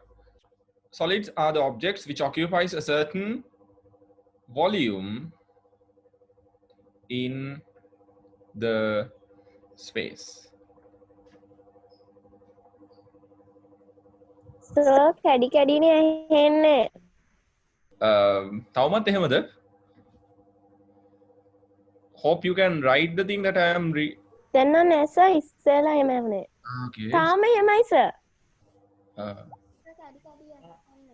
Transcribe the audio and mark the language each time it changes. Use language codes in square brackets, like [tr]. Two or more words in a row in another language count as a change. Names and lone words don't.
[en] Solids are the objects which occupies a certain volume in the space. Sir, [si] කැඩි කැඩිනේ ඇහෙන්නේ. තවමත් එහෙමද? [en] Hope you can write the thing that I am [si] දැන් නෑ sir ඉස්සෙල්ලා එහෙම ඇහුනේ. [en] okay. [si] තාම එහෙමයි sir. කැඩි කැඩි ඇහෙන්නේ.